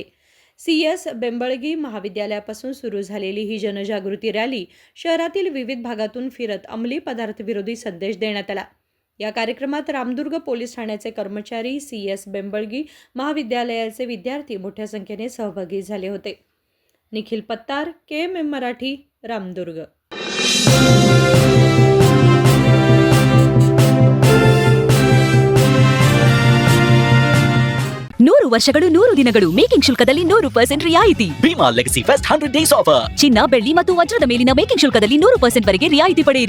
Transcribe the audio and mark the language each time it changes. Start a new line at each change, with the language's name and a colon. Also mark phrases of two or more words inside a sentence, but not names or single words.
Marathi: CS बेंबळगी महाविद्यालयापासून सुरू झालेली ही जनजागृती रॅली शहरातील विविध भागातून फिरत अंमली पदार्थ विरोधी संदेश देण्यात आला. या कार्यक्रमात रामदुर्ग पोलीस ठाण्याचे कर्मचारी, CS बेंबळगी महाविद्यालयाचे विद्यार्थी मोठ्या संख्येने सहभागी झाले होते. निखिल पत्तार, KMM मराठी, रामदुर्ग.
Kannada: ನೂರು ವರ್ಷಗಳು 100 ದಿನಗಳು ಮೇಕಿಂಗ್ ಶುಲ್ಕದಲ್ಲಿ 100% ರಿಯಾಯಿತಿ.
English: Bhima Legacy Fest 100 Days Offer.
Kannada: ಚಿನ್ನ, ಬೆಳ್ಳಿ ಮತ್ತು ವಜ್ರದ ಮೇಲಿನ ಮೇಕಿಂಗ್ ಶುಲ್ಕದಲ್ಲಿ 100% ವರೆಗೆ ರಿಯಾಯಿತಿ ಪಡೆಯಿರಿ.